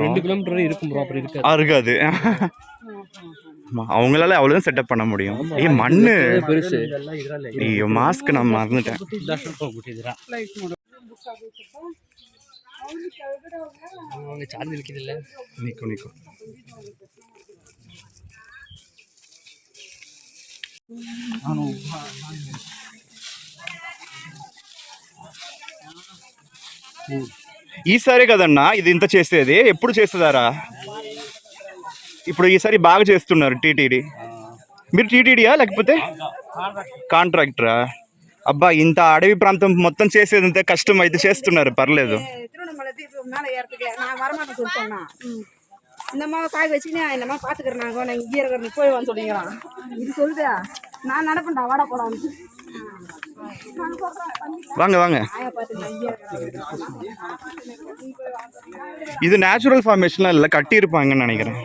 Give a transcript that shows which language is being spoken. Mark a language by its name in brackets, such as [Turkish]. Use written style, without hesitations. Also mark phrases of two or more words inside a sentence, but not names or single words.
[Tamil] 2 கிலோமீட்டர் இருக்கும் ப்ரோ. அப்புறம் இருக்காது. அவங்களால அவ்வளோதான் செட்டப் பண்ண முடியும். மண்ணு பெருசு. ஐயோ மாஸ்க் நான் மறந்துட்டேன். சார்ஜ் இருக்குது இல்லை. நிற்கும். [Telugu] ఈసారే కదన్నా ఇది ఇంత చేసేది, ఎప్పుడు చేసేదారా? ఇప్పుడు ఈసారి బాగా చేస్తున్నారు టీటీడీ. మీరు టీటీడీయా లేకపోతే కాంట్రాక్టరా? అబ్బా ఇంత అడవి ప్రాంతం మొత్తం చేసేదంతే కష్టం అయితే చేస్తున్నారు, పర్లేదు. [Tamil] இந்த மாதிரி காய் வச்சுக்கினே இந்த மாதிரி பார்த்துக்கிறேன். நாங்கள் இங்கே இருக்கிற போய் வந்து சொல்லிக்கிறான். இது சொல்லுதா நான் நடப்பேன்டா வாடா போலாம். வாங்க. இது [English] natural formationலாம் [Tamil] இல்லை, கட்டியிருப்பாங்கன்னு நினைக்கிறேன்.